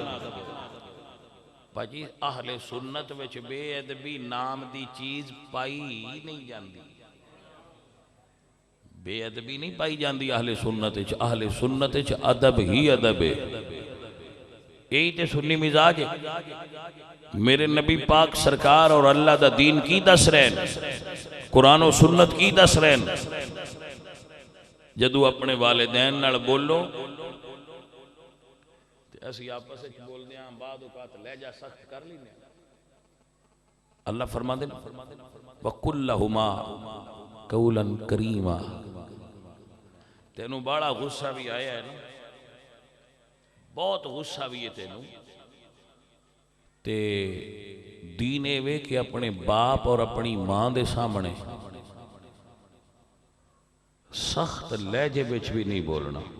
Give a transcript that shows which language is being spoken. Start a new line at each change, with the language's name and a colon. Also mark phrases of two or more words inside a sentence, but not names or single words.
Punjabi: بھاجی اہل سنت وچ بے ادبی نام دی چیز پائی نہیں جاندی, بے ادبی نہیں پائی جاندی اہل سنت وچ. اہل سنت وچ ادب ہی ادب ہے. یہی تے سنی مزاج ہے. میرے نبی پاک سرکار اور اللہ دا دین کی دس رہن, قرآن و سنت کی دس رہن. جدو اپنے والدین نال بولو تے اسی آپس وچ بول دیاں, بعد اوقات لہجہ سخت کر لینے. اللہ فرما دے
Arabic: وَقُلْ لَهُمَا قَوْلًا كَرِيمًا.
Punjabi: تینوں بڑا غصہ بھی آیا ہے نا, بہت غصہ بھی ہے تینوں. تے دینے وے کہ اپنے باپ اور اپنی ماں دے سامنے سخت لہجے وچ بھی نہیں بولنا.